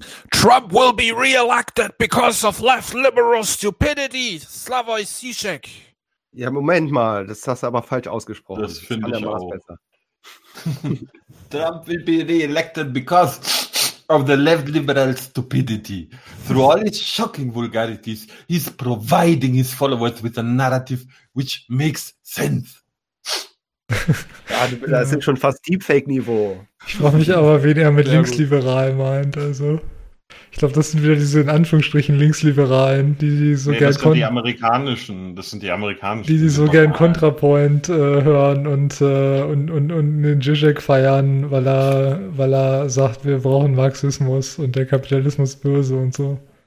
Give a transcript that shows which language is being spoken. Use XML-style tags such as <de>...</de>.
<en>Trump will be re-elected because of left-liberal stupidity. Slavoj Žižek.</en> <de>Ja, Moment mal, das hast du aber falsch ausgesprochen. Das finde ich auch.</de> <en>Trump will be re-elected because of the left-liberal stupidity. Through all his shocking vulgarities, he's providing his followers with a narrative which makes sense.</en> <de>Ja, das sind schon fast Deepfake-Niveau. Ich frage mich aber, wen er mit linksliberal meint. Also, ich glaube, das sind wieder diese in Anführungsstrichen Linksliberalen, die so gern Kontrapoint hören und den Žižek feiern, weil er sagt, wir brauchen Marxismus und der Kapitalismus böse und so.</de>